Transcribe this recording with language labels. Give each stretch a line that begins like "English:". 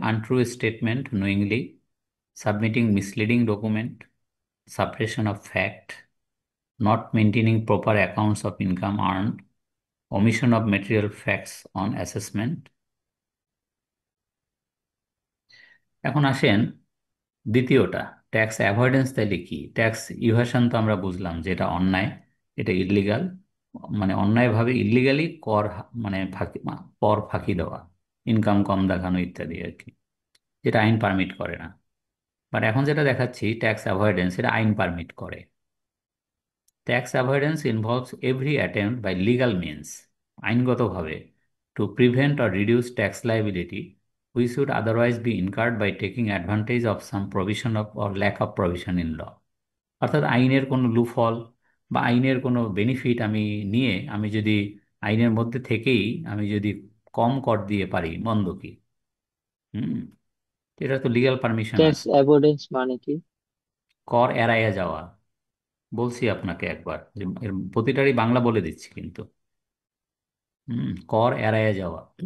English: Untrue statement knowingly, submitting misleading document, suppression of fact, not maintaining proper accounts of income earned, omission of material facts on assessment.
Bangla: এখন আসেন দ্বিতীয়টা, tax avoidance. তাইলে কি? Tax ইভাশন তো আমরা বুঝলাম যে এটা অন্যায়, এটা ইলিগাল, মানে অন্যায়ভাবে ইলিগালি কর মানে ফাঁকি, কর ফাঁকি দেওয়া, ইনকাম কম দেখানো ইত্যাদি আর কি, যেটা আইন পারমিট করে না। বাট এখন যেটা দেখাচ্ছি ট্যাক্স অ্যাভয়েডেন্স, এটা আইন পারমিট করে।
English: Tax avoidance involves every attempt by legal means,
Bangla: আইনগতভাবে,
English: to prevent or reduce tax liability which would otherwise be incurred by taking advantage of some provision of or lack of provision in law.
Bangla: অর্থাৎ আইনের কোনো loophole বা আইনের কোনো benefit আমি নিয়ে, আমি যদি আইনের মধ্যে থেকেই আমি যদি কম কর দিয়ে পারি, মন্দ কি? হুম, এটা তো লিগ্যাল পারমিশন ট্যাক্স আছে। অ্যাভয়েডেন্স মানে কি? কর এড়াইয়া যাওয়া, বলছি আপনাকে একবার যে এর প্রতিটারই বাংলা বলে দিচ্ছি কিন্তু। কর এড়াইয়া যাওয়া।